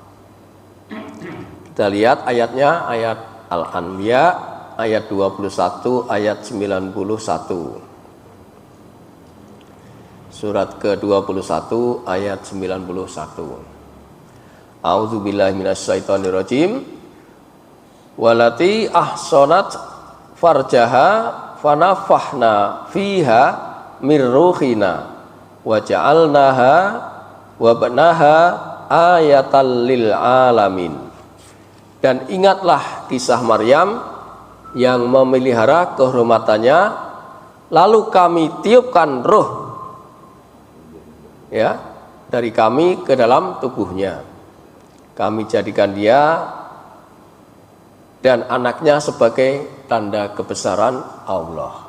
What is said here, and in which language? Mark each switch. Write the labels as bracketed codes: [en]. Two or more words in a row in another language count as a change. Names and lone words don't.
[id] Kita lihat ayatnya, ayat Al-Anbiya ayat 21 ayat 91. Surat ke-21 ayat 91. [ar] أعوذ بالله من الشيطان الرجيم. والتي أحصنت فرجها فنفخنا فيها من روحنا وجعلناها وابنها آية للعالمين. [id] Dan ingatlah kisah Maryam yang memelihara kehormatannya, lalu kami tiupkan roh ya dari kami ke dalam tubuhnya. Kami jadikan dia dan anaknya sebagai tanda kebesaran Allah.